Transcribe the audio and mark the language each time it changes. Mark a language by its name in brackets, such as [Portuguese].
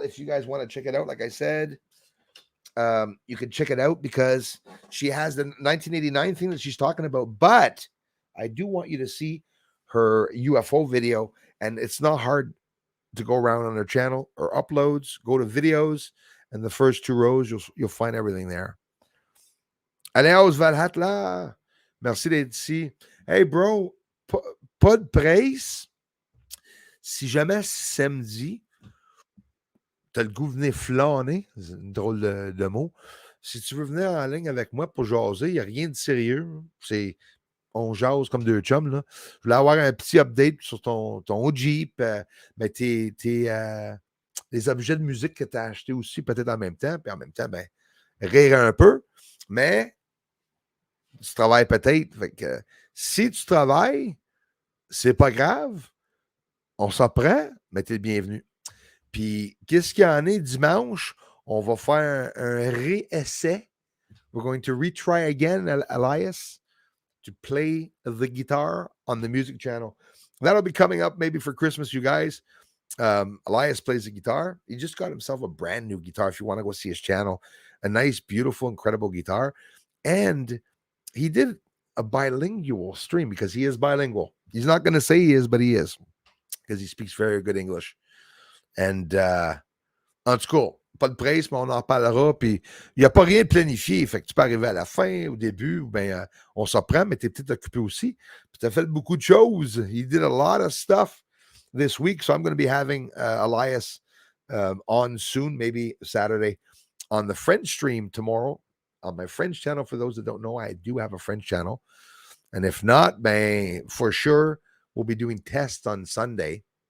[English] If you guys want to check it out, like I said, you can check it out because she has the 1989 thing that she's talking about. But I do want you to see her UFO video, and it's not hard to go around on her channel or uploads. Go to videos, and the first 2 rows you'll find everything there. [French] Aleos Valhatla, merci d'être ici. Hey bro, pas de presse. Si jamais samedi, t'as le goût de venir flâner, c'est une drôle de mot. Si tu veux venir en ligne avec moi pour jaser, il n'y a rien de sérieux. On jase comme 2 chums. Là. Je voulais avoir un petit update sur ton Jeep, mais les objets de musique que tu as achetés aussi, peut-être en même temps. Puis en même temps, ben, rire un peu. Mais tu travailles peut-être. Fait que, si tu travailles, c'est pas grave. On s'en prend, mais tu es le bienvenu. Puis, qu'est-ce qu'il y en est dimanche? On va faire un réessai. [English] We're going to retry again, Elias, to play the guitar on the music channel. That'll be coming up maybe for Christmas, you guys. Elias plays the guitar. He just got himself a brand new guitar if you want to go see his channel. A nice, beautiful, incredible guitar. And he did a bilingual stream because he is bilingual. He's not going to say he is, but he is because he speaks very good English. [French] And en tout cas, pas de presse, mais on en parlera. Puis il n'y a pas rien de planifié. Fait que tu peux arriver à la fin, au début, ou bien on s'en prend, mais tu es peut-être occupé aussi. Puis tu as fait beaucoup de choses. [English] He did a lot of stuff this week. So I'm going to be having Elias on soon, maybe Saturday, on the French stream tomorrow. On my French channel. For those that don't know, I do have a French channel. And if not, man, for sure, we'll be doing tests on Sunday.